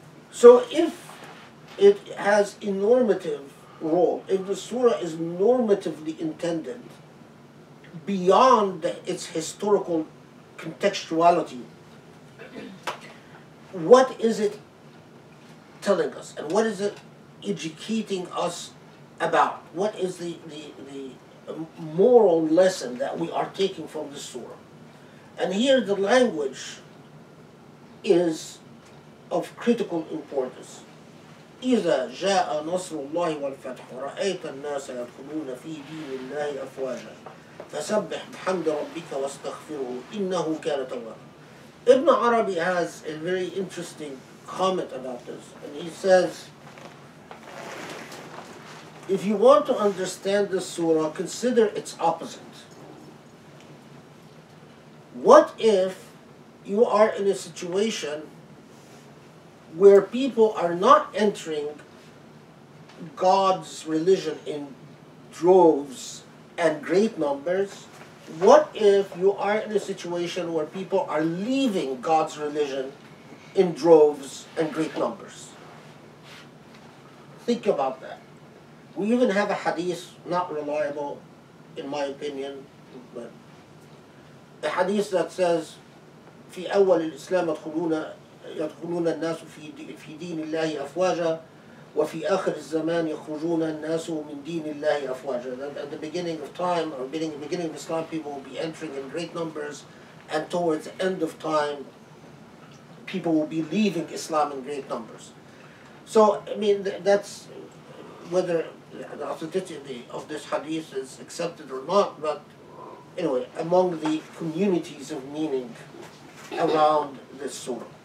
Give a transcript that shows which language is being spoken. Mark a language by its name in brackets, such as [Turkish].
[English] So if it has a normative role, if the surah is normatively intended beyond its historical contextuality, what is it telling us, and what is it educating us about? What is the moral lesson that we are taking from this surah? And here the language is of critical importance. [Arabic] إذا جاء نصر الله والفتح ورأيت الناس يدخلون في دين الله أفواجا فسبح بحمد ربك واستغفره إنه كان توابا. [English] Ibn Arabi has a very interesting comment about this, and he says, if you want to understand this surah, consider its opposite. What if you are in a situation where people are not entering God's religion in droves and great numbers? What if you are in a situation where people are leaving God's religion in droves and great numbers? Think about that. We even have a hadith, not reliable in my opinion, but a hadith that says [Arabic] في أول الإسلام يدخلون الناس في دين الله أفواجا وفي آخر الزمان يخرجون الناس من دين الله أفواجا. [English] That at the beginning of time, or beginning of Islam, people will be entering in great numbers, and towards the end of time, people will be leaving Islam in great numbers. So, I mean, that's whether the authenticity of this hadith is accepted or not, but anyway, among the communities of meaning around this surah.